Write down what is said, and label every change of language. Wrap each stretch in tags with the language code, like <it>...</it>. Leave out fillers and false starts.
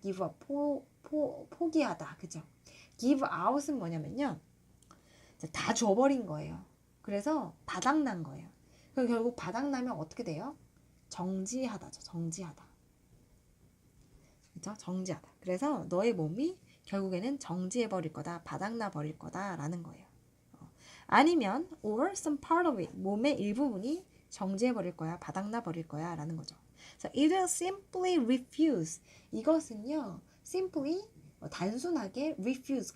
<ko>give up 포기하다 그죠? give out은 뭐냐면요 다 줘버린 거예요. 그래서 바닥난 거예요. 그럼 결국 바닥나면 어떻게 돼요? 정지하다죠. 그죠? 정지하다. 그래서 너의 몸이 결국에는 정지해버릴 거다. 바닥나 버릴 거다. 라는 거예요. 아니면</ko> <en>or some part of it.</en> <ko>몸의 일부분이 정지해버릴 거야. 바닥나 버릴 거야. 라는 거죠.</ko> <en>So it will simply refuse.</en> <ko>이것은요. simply 단순하게 refuse.</ko>